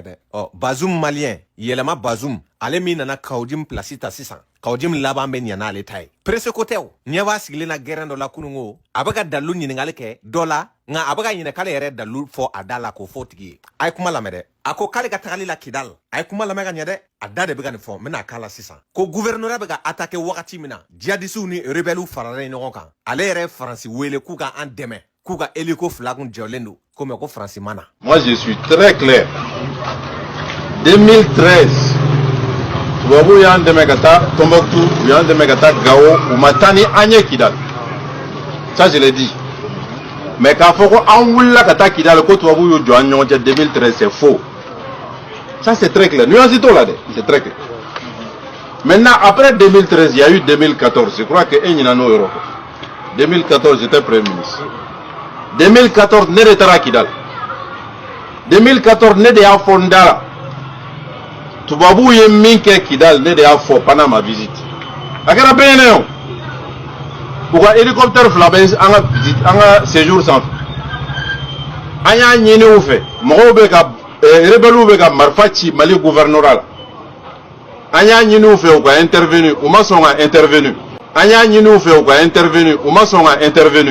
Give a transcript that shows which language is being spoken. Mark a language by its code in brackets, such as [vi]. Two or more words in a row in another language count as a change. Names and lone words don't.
[bm] dɛ Bazoum malien yɛlɛma Bazoum ale min nana Kaodim place ta sisan Kaodim laban bɛ ɲɛ n'ale ta ye presse ko tɛ o ɲɛ b'a sigilen na gɛrɛn dɔ la kununko a bɛ ka dalu ɲininkali kɛ dɔ la nka a bɛ ka ɲinɛ k'ale yɛrɛ dalu fɔ a da la k'o fɔ tigi ye a ye kuma lamɛn dɛ a ko k'ale ka tagali la Kidal a ye kuma lamɛn ka ɲɛ dɛ a da de bɛ ka nin fɔ n bɛna k'a la sisan ko gouvernement bɛ ka attaquer wagati min na djihadistes ni rebelles faralen ɲɔgɔn kan ale yɛrɛ ye Faransi wele k'u ka an dɛmɛ k'u ka hélico fila kun jɔlen don ko mais ko Faransi ma na. [fr] Moi je suis très clair [bm] 2013 tubabu y'an dɛmɛ ka taa Tombouctou u y'an dɛmɛ ka taa Gao u ma taa ni an ye Kidal [fr] ça je l'ai dit mais [bm] k'a fɔ ko an wulila ka taa Kidal ko tubabu y'u jɔ an ɲɔgɔn cɛ [fr] 2013 c'est faux ça c'est très clair nuance [bm] t'o la dɛ [fr] c'est très clair maintenant après 2013 il y a eu 2014 je crois que [bm] e ɲina n'o yɔrɔ kɔ 2014 [fr] j'étais premier ministre [bm] 2014 ne de taara Kidal 2014 ne de y'a fɔ n da la tubabu ye min kɛ Kidal ne de y'a fɔ [fr] pendant ma visite [bm] a kɛra bɛɛ ɲɛna o u ka hélicoptère fila bɛ an ka séjour sanfɛ an y'a ɲini u fɛ mɔgɔw bɛ ka rebelles bɛ ka marifa ci Mali gouvernorat la an y'a ɲini u fɛ u ka intervenir u ma sɔn ka intervenir an y'a ɲini u fɛ u ka intervenir u ma sɔn ka intervenir.